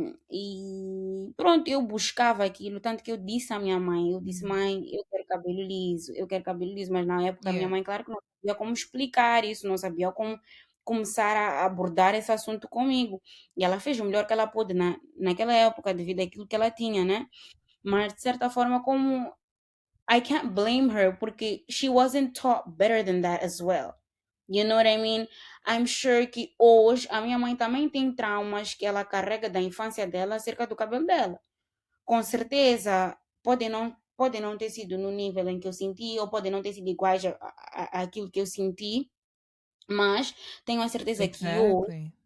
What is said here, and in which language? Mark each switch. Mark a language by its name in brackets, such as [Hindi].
[Portuguese] E pronto, eu buscava aquilo, tanto que eu disse à minha mãe, eu disse, Mhm. mãe, eu quero cabelo liso, mas na época a minha [English] Yeah, [Portuguese] mãe, claro que não sabia como explicar isso, não sabia como começar a abordar esse assunto comigo. E ela fez o melhor que ela pôde naquela época, devido àquilo que ela tinha, né? Mas de certa forma, como [English] I can't blame her [Portuguese] porque [English] she wasn't taught better than that as well. You know what I mean? I'm sure [Portuguese] que hoje a minha mãe também tem traumas que ela carrega da infância dela acerca do cabelo dela. Com certeza, pode não ter sido no nível em que eu senti, ou pode não ter sido iguais àquilo que eu senti, mas tenho a certeza que hoje